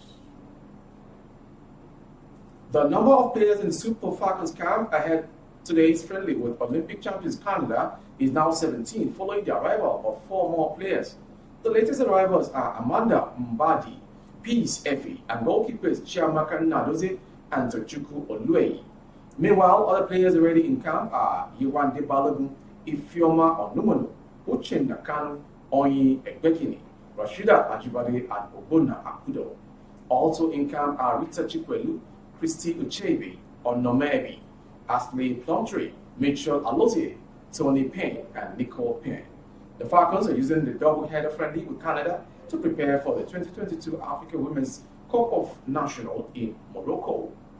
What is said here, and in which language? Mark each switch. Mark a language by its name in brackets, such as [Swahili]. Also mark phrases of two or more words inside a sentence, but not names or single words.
[English] The number of players in Super Falcons camp ahead today's friendly with Olympic champions Canada is now 17, following the arrival of 4 more players. The latest arrivals are Amanda Mbadi, Peace Effie, and goalkeepers Chiamaka Nadoze and Tochukwu Olueyi. Meanwhile, other players already in camp are Yewande Balogun, Ifeoma Onumonu, Uchenna Kanu, Onyi Egbekini, Rashida Ajibade, and Obona Akudo. Also in camp are Rita Chikwelu, Christy Uchebe, Onomebi, Ashley Plumtree, Mitchell Alozie, Tony Payne, and Nicole Payne. The Falcons are using the double-header friendly with Canada to prepare for the 2022 Africa Women's Cup of Nations in Morocco.